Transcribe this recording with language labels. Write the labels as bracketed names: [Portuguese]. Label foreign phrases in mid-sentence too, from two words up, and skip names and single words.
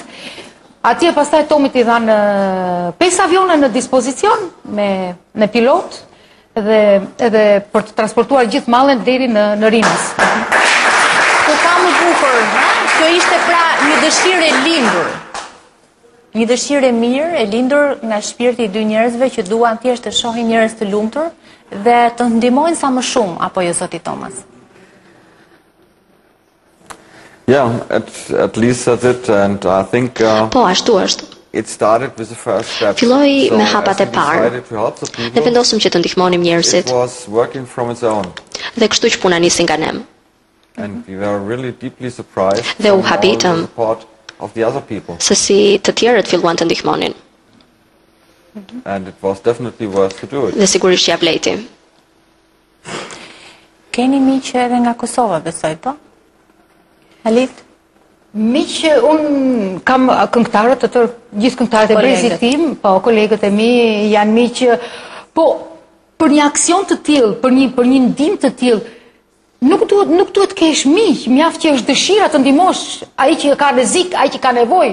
[Albanian] Atje pastaj Tomit i dhanë 5 avione në dispozicion me pilot edhe për të transportuar gjithë mallen deri në Rinës. Po ka më bukur, kjo ishte pra një dëshirë e lindur. Një dëshirë e mirë, e lindur nga shpirti i dy njerëzve që duan thjesht të shohin njerëz të lumtur dhe të ndihmojnë sa më shumë, apo jo zoti Thomas? [English] Yeah, at least that's it, and I think [Albanian] Po, ashtu është. [English] it started with the first step. [Albanian] Filloi me [English] So, [Albanian] hapat [English] as [Albanian] e [English] we [Albanian] parë. [English] decided to help the [Albanian] Ne [English] people, [Albanian] vendosëm që të ndihmonim njerëzit [English] it was working from its own. [Albanian] dhe kështu që puna nisi nga ne. [English] And we were really deeply surprised [Albanian] Dhe u [English] from all [Albanian] habitëm [English] the support of the other people. [Albanian] se si të tjerët filluan të ndihmonin. [English] And it was definitely worth to do it. [Albanian] Dhe sigurisht që ja vlejti. Keni miqë edhe nga Kosova, besoj, po? Halit? Miqë, unë kam këngëtarët të tërë, gjithë këngëtarët e brezit tim, po, kolegët e mi janë miqë, po, për një aksion të tillë, për një ndihmë të tillë, nuk duhet kesh miq, mjaft që është dëshira të ndihmosh ai që ka rrezik, ai që ka nevojë.